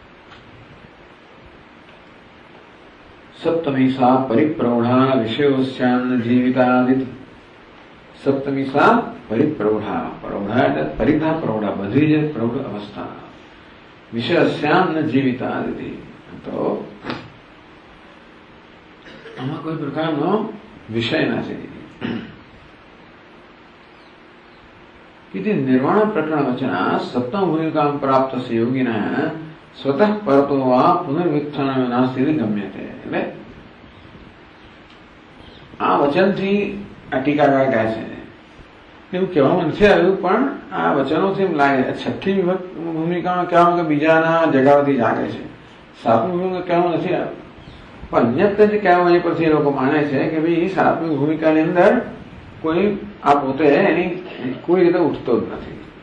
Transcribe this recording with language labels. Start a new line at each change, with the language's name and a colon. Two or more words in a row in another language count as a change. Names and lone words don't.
Sanskrit: સપ્તમી સા પરિપ્રૌઢા વિષયોસ્યાન્ન જીવિતાદિતિ. સપ્તમી સા પરિપ્રૌઢા,
Gujarati: પ્રૌઢા એટલે પરિધા પ્રૌઢા, બધી જ પ્રૌઢ અવસ્થા.
Sanskrit: વિષયસ્યાન્ન જીવિતાદિતિ.
Gujarati: તો આમાં કોઈ પ્રકારનો વિષય નથી.
Sanskrit: इति निर्वाण प्रकरण वचना सप्तम भूमिका प्राप्त से योगिना स्वतः परतो वा पुनर्वित्थान नास्ति गम्यते.
Gujarati: એટલે આ વચનથી આ ટીકાકાર કહે છે એવું કહેવામાં નથી આવ્યું, પણ આ વચનોથી એમ લાગે. છઠ્ઠી ભૂમિકામાં કહેવામાં કે બીજાના જગાવથી જાગે છે, સાતમી ભૂમિકા કહેવામાં નથી આવ્યું, પણ અન્યત્ર જે કહેવામાં એ પરથી એ લોકો માને છે કે ભાઈ સાતમી ભૂમિકાની અંદર કોઈ આ પોતે એની કોઈ રીતે ઉઠતો જ નથી.